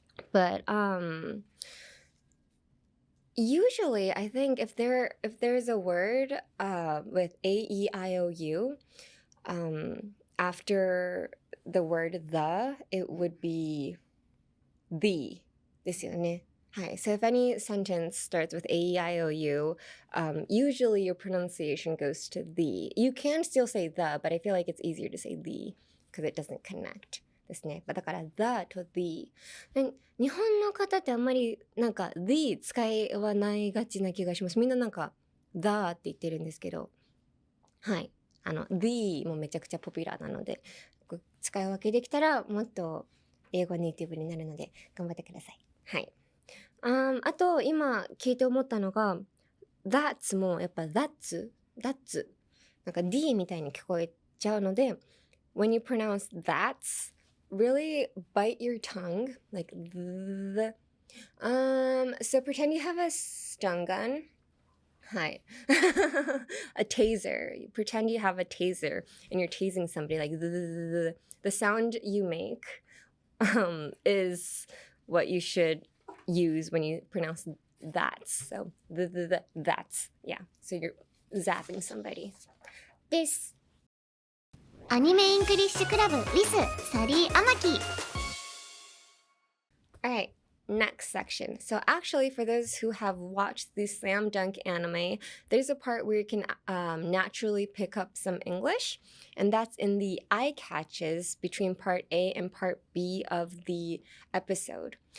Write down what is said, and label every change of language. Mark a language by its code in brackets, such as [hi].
[en] But usually I think if there's a word with A-E-I-O-U, after the word the, it would be the [ja] ですよね。はい。 [en] So if any sentence starts with A-E-I-O-U, usually your pronunciation goes to the. You can still say the, but I feel like it's easier to say the because it doesn't connect [ja] ですね。だから the と the。日本の方ってあんまりなんか the 使わないがちな気がします。みんななんか the って言ってるんですけど、はい。 the もめちゃくちゃポピュラーなので、使い分けできたらもっと英語ネイティブになるので頑張ってください。はい。あと今聞いて思ったのが that's もやっぱ that's なんか D みたいに聞こえちゃうので [en] when you pronounce that's really bite your tongue like the so pretend you have a stun gun. はい。a taser. You pretend you have a taser and you're tasing somebody like the sound you make is what you should use when you pronounce that. So that's, yeah. So you're zapping somebody. [ja] です。アニメイングリッシュクラブ with サリー・アマキ。 [en] Alright, next section. So actually, for those who have watched the Slam Dunk anime, there's a part where you can naturally pick up some English, and that's in the eye catches between part A and part B of the episode.